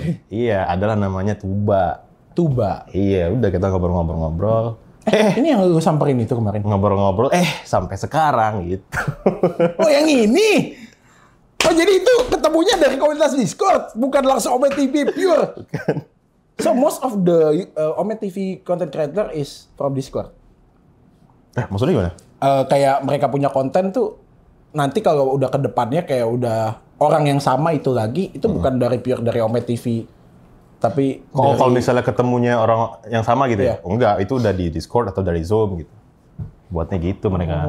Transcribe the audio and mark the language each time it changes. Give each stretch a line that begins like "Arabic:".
Indonesian: Iya, adalah namanya Tuba. Iya, udah kita ngobrol-ngobrol. Ini yang lu samperin itu kemarin? Ngobrol-ngobrol, sampai sekarang gitu. Oh, yang ini? Oh, jadi itu ketemunya dari komunitas Discord, bukan langsung Ome TV pure? Bukan.
English: So, most of the Ome TV content creator is from Discord?
Indonesian: Maksudnya gimana? Kayak mereka punya konten tuh, nanti kalau udah ke depannya kayak udah orang yang sama itu lagi, itu bukan dari pure dari Ome TV. Tapi kalau misalnya ketemunya orang yang sama gitu ya? Enggak, itu udah di Discord atau dari Zoom gitu. Buatnya gitu mereka.